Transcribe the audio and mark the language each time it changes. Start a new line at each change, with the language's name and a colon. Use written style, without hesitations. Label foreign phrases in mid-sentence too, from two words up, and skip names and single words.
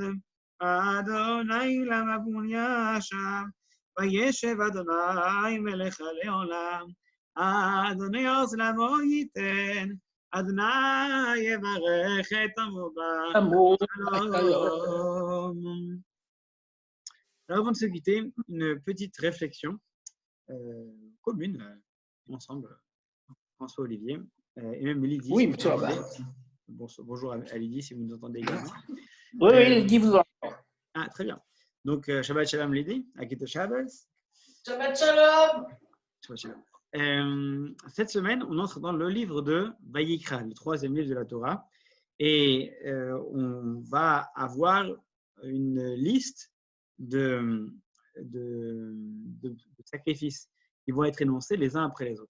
Hebrew: אדוני למבון ישב, וישב אדוני מלך לעולם, אדוני עוז לעמו ייתן, אדוני יברך את עמו בשלום.
French: Alors, avant de se quitter, une petite réflexion commune, ensemble, François Olivier, et même Lydie. Oui, si bonsoir. Bonjour à Lydie, si vous nous entendez également. Oui, Lydie vous entend. Ah, très bien. Donc,
Hebrew: שבת שלום Lydie, א גוטן שבת. שבת שלום. שבת שלום.
French: Cette semaine, on entre dans le livre de Vayikra, le 3e livre de la Torah, et on va avoir une liste de sacrifices qui vont être énoncés les uns après les autres.